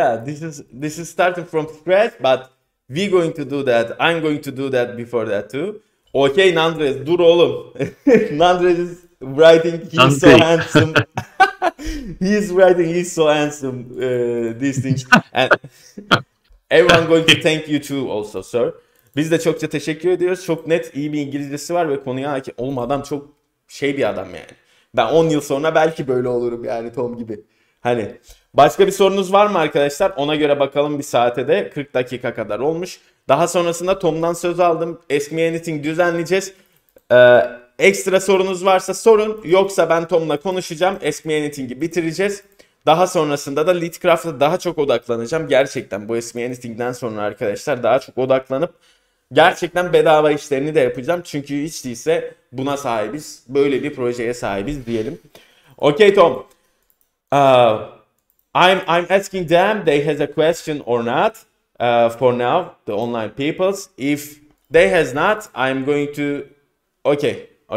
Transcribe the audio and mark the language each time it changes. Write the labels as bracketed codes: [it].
[en] This is starting from scratch, but we're going to do that. I'm going to do that before that too. Okay, Nandres, [tr] dur oğlum. [en] Nandres is writing, he's so handsome. He's writing, he's so handsome, these things. And everyone going to thank you too also, sir. [tr] Biz de çokça teşekkür ediyoruz. Çok net, iyi bir İngilizcesi var ve konuya hakim. Oğlum adam çok bir adam yani. Ben 10 yıl sonra belki böyle olurum yani Tom gibi. Hani başka bir sorunuz var mı arkadaşlar? Ona göre bakalım, bir saate de 40 dakika kadar olmuş. Daha sonrasında Tom'dan söz aldım. Ask Me Anything düzenleyeceğiz. Ekstra sorunuz varsa sorun. Yoksa ben Tom'la konuşacağım. Ask Me Anything'i bitireceğiz. Daha sonrasında da Litcraft'a daha çok odaklanacağım. Gerçekten bu Ask Me Anything'den sonra arkadaşlar daha çok odaklanıp gerçekten bedava işlerini de yapacağım. Çünkü hiç değilse buna sahibiz. Böyle bir projeye sahibiz diyelim. [en] Okay Tom. I'm asking them they has a question or not. For now, the online peoples. If they has not, I'm going to... Okay.